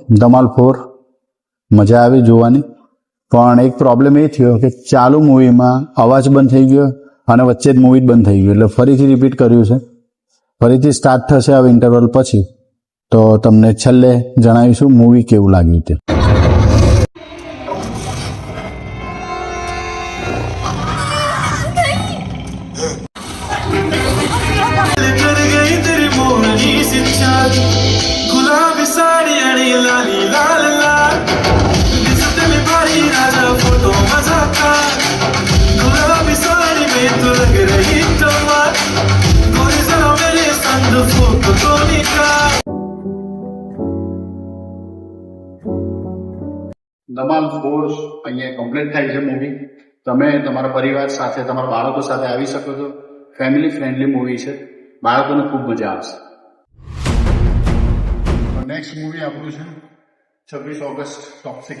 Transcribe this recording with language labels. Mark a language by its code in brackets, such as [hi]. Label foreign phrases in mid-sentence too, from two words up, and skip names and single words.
[gu] ધમાલ 4 મજા આવી જોવાની, પણ એક પ્રોબ્લેમ એ થયો કે ચાલુ મૂવીમાં અવાજ બંધ થઈ ગયો અને વચ્ચે જ મૂવી બંધ થઈ ગયું, એટલે ફરીથી રિપીટ કર્યું છે. ફરીથી સ્ટાર્ટ થશે હવે ઇન્ટરવલ પછી, તો તમને છેલ્લે જણાવીશું મૂવી કેવું લાગ્યું તે. [hi] गुलाबी साड़ी आणि लाली लाल लाल दिसते मी भारी राजा फोटो माझा का गुलाबी साड़ी में तू लग रही कमाल गोरी जरा मेरे संग फोटो तो निकाल. [gu] ધમાલ 4 અહીંયા કમ્પ્લીટ થાય છે મૂવી. તમે તમારા પરિવાર સાથે, તમારા બાળકો સાથે આવી શકો છો. ફેમિલી ફ્રેન્ડલી મૂવી છે, બાળકોને ખૂબ મજા આવશે. નેક્સ્ટ મૂવી આપણું છે 26 ઓગસ્ટ ટોક્સિક.